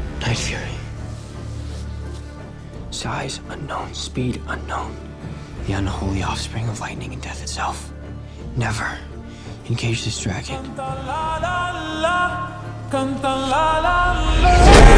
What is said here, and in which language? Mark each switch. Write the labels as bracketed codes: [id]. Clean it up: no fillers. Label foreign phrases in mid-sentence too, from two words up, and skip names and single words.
[en] Night Fury. Size unknown, speed unknown. The unholy offspring of lightning and death itself. Never engage this dragon. [ca] Canta la la la, canta la la la.